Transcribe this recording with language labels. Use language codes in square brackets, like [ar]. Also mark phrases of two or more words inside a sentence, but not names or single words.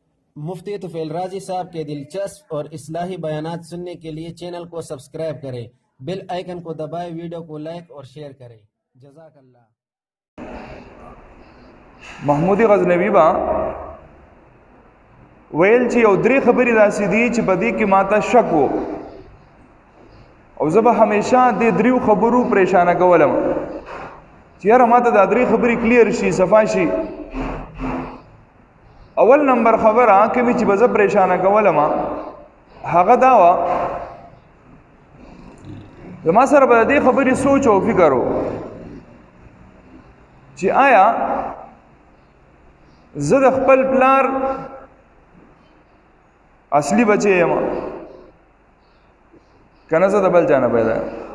[ur] مفتی طفیل راجی صاحب کے دلچسپ اور اصلاحی بیانات سننے کے لیے چینل کو سبسکرائب کریں, [en] bell icon [ur] کو دبائیں، ویڈیو کو لائک اور شیئر کریں. जज़ाकल्लाह। [ps] محمود غزنوی با ویل چې یو درې خبرې داسې دي چې په دې کې ماته شک و او زه به همیشه دې دریو خبرو پریشانه کولم چې یاره ماته دا درې خبرې کلیر شي، صفا شي. اول نمبر خبره کومې چې به زه پریشانه کولم هغه دا وه زما سره به د دې خبرې سوچ او فکر و چې آیا زه د خپل پلار اصلي بچی یم که نه زه د بل چا نه پیدا یم.